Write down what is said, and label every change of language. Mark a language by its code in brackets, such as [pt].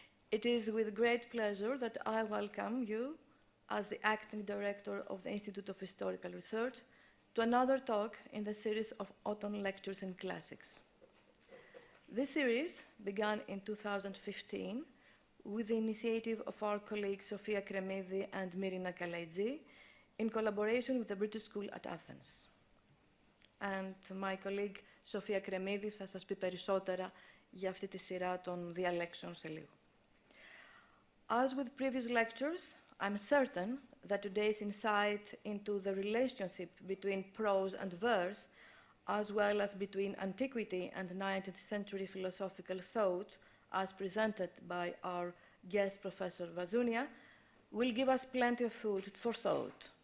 [en] It is with great pleasure that I welcome you, as the Acting Director of the Institute of Historical Research, to another talk in the series of Autumn Lectures in Classics. This series began in 2015 with the initiative of our colleagues Sofia Kremidi and Mirina Kalaidzi in collaboration with the British School at Athens. And my colleague [el] Sofia Kremidi θα σας πει περισσότερα για αυτή τη σειρά των διαλέξεων σε λίγο. [en] As with previous lectures, I'm certain that today's insight into the relationship between prose and verse, as well as between antiquity and 19th century philosophical thought, as presented by our guest Professor Vasunia, will give us plenty of food for thought.